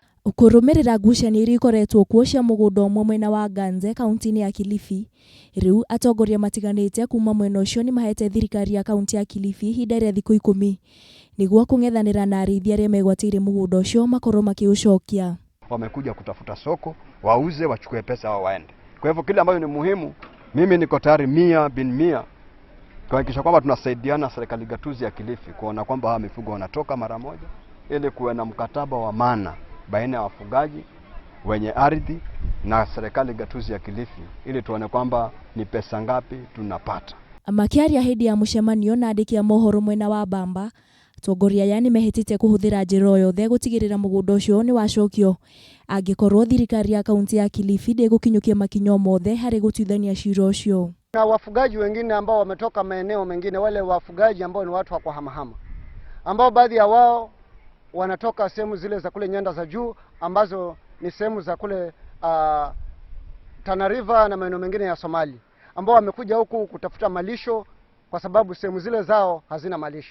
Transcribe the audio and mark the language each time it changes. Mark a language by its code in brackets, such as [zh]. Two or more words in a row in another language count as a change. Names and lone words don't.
[ki] Kurumirira ngucanio iria ikoretwo kuo cia mugunda umwe mwena wa Ganze kaunti-ini ya Kilifi, riu atongoria matiganite kuuma mwena ucio nimahete thirikari ya kaunti ya Kilifi ihinda ria thiku ikumi niguo kung'ethanira na ariithia aria megwatiire mugunda ucio makorwo makiucokia. [sw] Wamekuja kutafuta soko, wauze, wachukue pesa au waende. Kwa hivyo kile ambayo ni muhimu, mimi niko tayari 100% kuhakikisha kwamba tunasaidiana serikali gatuzi ya Kilifi kuona kwamba hawa mifugo wanatoka mara moja, ili kuwe na mkataba wa maana baina ya wafugaji wenye ardhi na serikali gatuzi ya Kilifi, ili tuone kwamba ni pesa ngapi tunapata. [ki] Makieheria hindi ya mucemanio na andiki a mohoro mwena wa Bamba, Atongoria yani mehetite kuhuthira njira o yothe gutigirira mugunda ucio ni wacokio angikorwo thirikari ya kaunti ya Kilifi ndigukinyukia makinyo mothe hari gutwithania cira ucio. [sw] Na wafugaji wengine ambao wametoka maeneo mengine, wale wafugaji ambao ni watu wa kuhamahama, ambao baadhi ya wao wanatoka sehemu zile za kule nyanda za juu ambazo ni sehemu za kule Tana River na maeneo mengine ya Somali, ambao wamekuja huku kutafuta malisho kwa sababu sehemu zile zao hazina malisho.